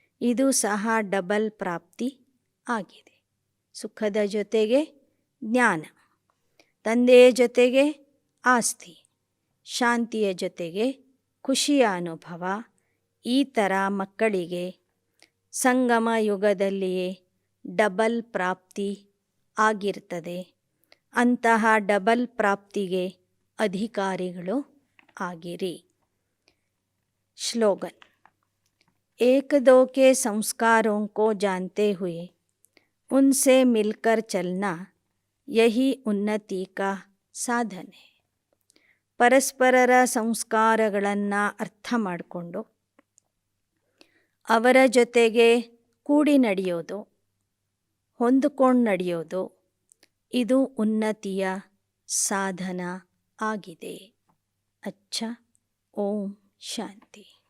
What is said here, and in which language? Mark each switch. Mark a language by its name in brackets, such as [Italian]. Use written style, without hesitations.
[Kannada] ಇದು ಸಹ ಡಬಲ್ ಪ್ರಾಪ್ತಿ ಆಗಿದೆ. ಸುಖದ ಜೊತೆಗೆ ಜ್ಞಾನ, ತಂದೆಯ ಜೊತೆಗೆ ಆಸ್ತಿ, ಶಾಂತಿಯ ಜೊತೆಗೆ ಖುಷಿಯ ಅನುಭವ. ಈ ಥರ ಮಕ್ಕಳಿಗೆ ಸಂಗಮ ಯುಗದಲ್ಲಿಯೇ ಡಬಲ್ ಪ್ರಾಪ್ತಿ ಆಗಿರ್ತದೆ. ಅಂತಹ ಡಬಲ್ ಪ್ರಾಪ್ತಿಗೆ ಅಧಿಕಾರಿಗಳು ಆಗಿರಿ. [Hindi] श्लोगन। एक दो के संस्कारों को जानते हुए उनसे मिलकर चलना यही उन्नति का साधन है. [Kannada] ಪರಸ್ಪರರ ಸಂಸ್ಕಾರಗಳನ್ನು ಅರ್ಥ ಮಾಡಿಕೊಂಡು ಅವರ ಜೊತೆಗೆ ಕೂಡಿ ನಡೆಯೋದು, ಹೊಂದಿಕೊಂಡು ನಡೆಯೋದು, ಇದು ಉನ್ನತಿಯ ಸಾಧನ ಆಗಿದೆ. ಅಚ್ಚ. ಓಂ ಶಾಂತಿ.